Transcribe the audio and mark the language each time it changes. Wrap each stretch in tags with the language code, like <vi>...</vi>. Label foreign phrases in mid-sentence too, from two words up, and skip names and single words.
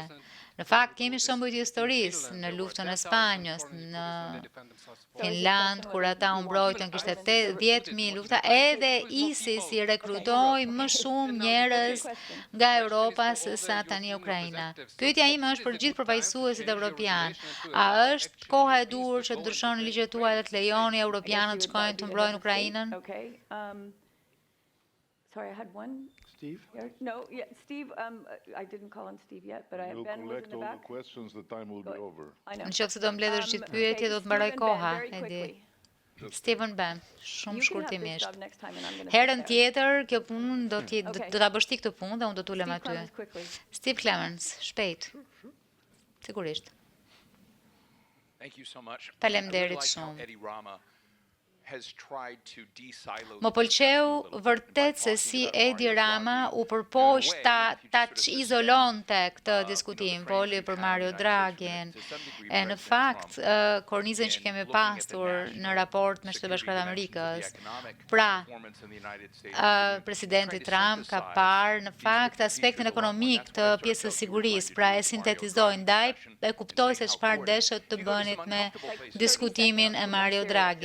<sq>Në fakt kemi shembuj të historisë në luftën e Spanjës, në Finland, kur ata u mbrojtën, kishte 10.000 lufta, edhe ISIS i rekrutoi më shumë njerëz nga Europa se sa tani Ukraina. Pyetja ime është për gjithë përfaqësuesit evropian. A është koha e duhur që të ndryshoni ligjet tuaja dhe të lejoni europianët të shkojnë të mbrojnë Ukrainën?</sq> <en>Sorry, I had one Steve? here. No, yeah, Steve, I didn't call on Steve yet, but I have We'll Ben was in collect the all the back. questions, the time will be Go- over. I know.</en> <sq>Në qoftë se do mbledhësh gjithë pyetje, do të mbaroj</sq> <en>Steve and Ben,</en> <sq>koha,</sq> <en>very</en> <sq>e di.</sq> <en>quickly.</en> <sq>Steven Ben, shumë</sq> <en>You can have this</en> <sq>shkurtimisht.</sq> <en>job next time and I'm gonna</en> <sq>Herën</sq> <en>sit there.</en> <sq>tjetër, kjo punë</sq> <en>Okay.</en> <sq>do ta bësh ti këtë punë dhe unë do të ulem</sq> <en>Steve</en> <sq>aty.</sq> <en>Clemens, quickly.</en> <sq>Steve Clemens, shpejt. Sigurisht.</sq> <en>Thank you so much.</en> <sq>Faleminderit</sq> <en>I really like how</en> <sq>shumë.</sq> <en>Eddie Rama has tried to de-silo</en> <sq>Më pëlqeu vërtet se si Edi Rama u përpoq ta izolonte këtë diskutim, foli për Mario Draghin. E në fakt, kornizën që kemi pasur në raport me Shtetet Bashkuara të Amerikës, pra, presidenti Trump ka parë në fakt aspektin ekonomik të pjesës sigurisë, pra e sintetizoi ndaj e kuptoi se çfarë deshet të bënit me diskutimin e Mario Draghit.</sq>